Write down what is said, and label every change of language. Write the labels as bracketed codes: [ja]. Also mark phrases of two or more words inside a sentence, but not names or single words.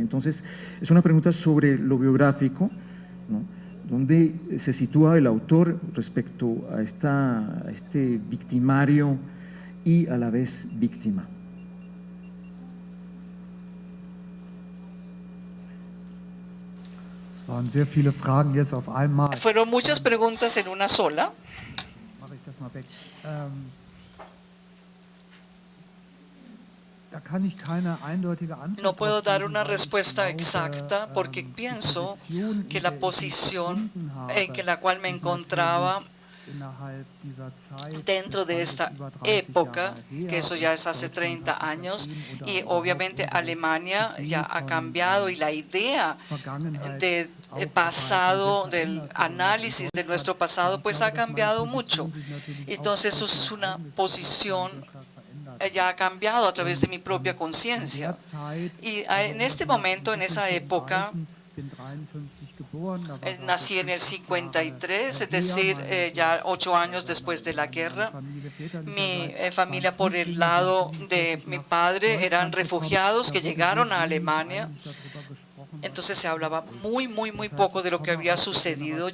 [es] Entonces, es una pregunta sobre lo biográfico, ¿no? ¿Dónde se sitúa el autor respecto a este victimario y a la vez víctima? [de] Es waren sehr viele Fragen jetzt auf einmal. [es] Fueron muchas preguntas en una sola. [de] Mache ich das mal weg. Da kann ich keine eindeutige Antwort [es] No puedo [de] drauf [es] dar [de] geben, [es] una [de] weil ich [es] respuesta [de] glaube, [es] exacta porque [de] die [es] pienso [de] Position, [es] que [de] in [es] la [de] der ich mich [es] posición [de] befunden habe, [es] en la cual me [de] ist [es] encontraba [de] natürlich innerhalb dieser Zeit, [es] dentro de [de] das [es] esta [de] alles über 30 [es] época, [de] Jahre her, [es] que eso ya [de] und [es] es hace [de] Deutschland [es] 30 [de] hat sich [es] años, [de] seitdem oder [es] y [de] überhaupt [es] obviamente [de] unsere [es] Alemania [de] Idee [es] ya ha [de] von, [es] cambiado y la idea de [de] Vergangenheitsaufarbeiten [es] pasado, [de] sich [es] del [de] verändert. [es] análisis de nuestro [de] Und [es] pasado, [de] ich [es] pues [de] glaube, [es] ha [de] dass meine [es] cambiado [de] Position [es] mucho. [de] sich natürlich [es] Entonces [de] auch [es] eso [de] durch [es] es [de] mein [es] una [de] eigenes [es] posición [de] Bewusstsein durchaus verändert hat. [es] ya ha cambiado a través de mi propia [de] In [es] conciencia. [de] der Zeit, [es] Y [de] also [es] en [de] um [es] este [de] das mal [es] momento, [de] ein [es] en [de] bisschen [es] esa [de] zu [es] época, [de] umreißen, bin 53 geboren, da war [es] nací en el 53, es decir, ya 8 años después de la guerra. Mi familia por el lado de mi padre eran refugiados que llegaron a Alemania. Entonces se hablaba muy poco de lo que había sucedido.